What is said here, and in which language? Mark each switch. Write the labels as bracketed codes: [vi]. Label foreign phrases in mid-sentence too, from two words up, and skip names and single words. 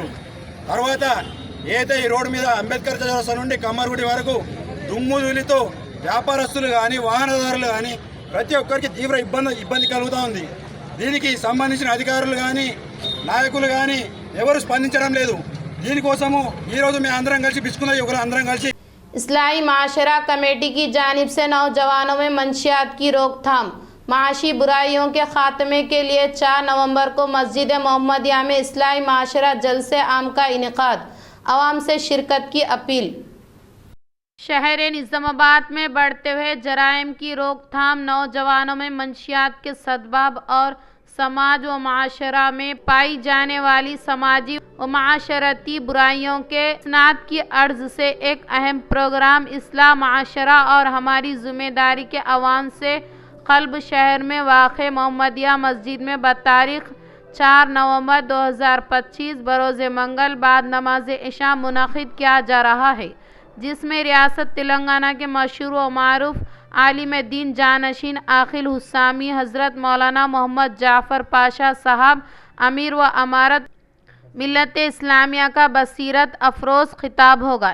[te] తర్వాత ఏదైతే ఈ రోడ్డు మీద అంబేద్కర్ చౌరస్తా నుండి కమ్మర్గుడి వరకు దుమ్ము ధూళితో వ్యాపారస్తులు కానీ వాహనదారులు కానీ ప్రతి ఒక్కరికి తీవ్ర ఇబ్బంది కలుగుతూ ఉంది. దీనికి సంబంధించిన అధికారులు కానీ నాయకులు కానీ ఎవరు స్పందించడం లేదు. దీనికోసము ఈరోజు మేము అందరం కలిసి బిచ్చుకున్న యువకులు అందరం కలిసి [ur] اصلاحی معاشرہ کمیٹی کی جانب سے نوجوانوں میں منشیات کی روک تھام، معاشی برائیوں کے خاتمے کے لیے 4 نومبر کو مسجد محمدیہ میں اصلاحی معاشرہ جلسہ عام کا انعقاد، عوام سے شرکت کی اپیل۔ شہر نظام آباد میں بڑھتے ہوئے جرائم کی روک تھام، نوجوانوں میں منشیات کے سبب اور سماج و معاشرہ میں پائی جانے والی سماجی و معاشرتی برائیوں کے اسناد کی عرض سے ایک اہم پروگرام اصلاح معاشرہ اور ہماری ذمہ داری کے عوام سے قلب شہر میں واقع محمدیہ مسجد میں بتاریخ 4 نومبر 2025 بروز منگل بعد نماز عشاء منعقد کیا جا رہا ہے، جس میں ریاست تلنگانہ کے مشہور و معروف عالم دین جانشین عاقل حسامی حضرت مولانا محمد جعفر پاشا صاحب امیر و امارت ملت اسلامیہ کا بصیرت افروز خطاب ہوگا.